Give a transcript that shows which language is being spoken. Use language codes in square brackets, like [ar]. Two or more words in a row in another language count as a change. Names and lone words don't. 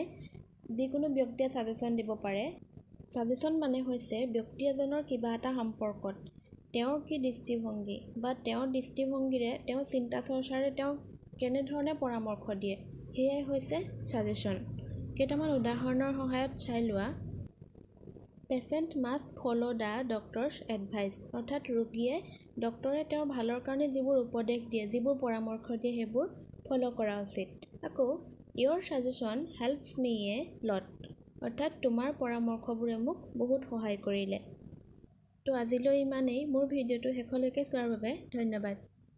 [as] যিকোনো ব্যক্তিয়ে সাজেশন দিব পাৰে। সাজেশন মানে হৈছে ব্যক্তি এজনৰ কিবা এটা সম্পৰ্কত তেওঁৰ কি দৃষ্টিভংগী বা তেওঁৰ দৃষ্টিভংগীৰে তেওঁ চিন্তা চৰ্চাৰে তেওঁ কেনেধৰণে পৰামৰ্শ দিয়ে সেয়াই হৈছে সাজেশন। কেইটামান উদাহৰণৰ সহায়ত চাই লোৱা। [en] Patient must follow the doctor's advice. [as] অৰ্থাৎ ৰোগীয়ে ডক্তৰে তেওঁৰ ভালৰ কাৰণে যিবোৰ উপদেশ দিয়ে, যিবোৰ পৰামৰ্শ দিয়ে সেইবোৰ ফ'ল' কৰা উচিত। [en] আকৌ Your suggestion helps me a lot. [as] অৰ্থাৎ তোমাৰ পৰামৰ্শবোৰে মোক বহুত সহায় কৰিলে। তো আজিলৈ ইমানেই। মোৰ ভিডিঅ'টো শেষলৈকে চোৱাৰ বাবে ধন্যবাদ।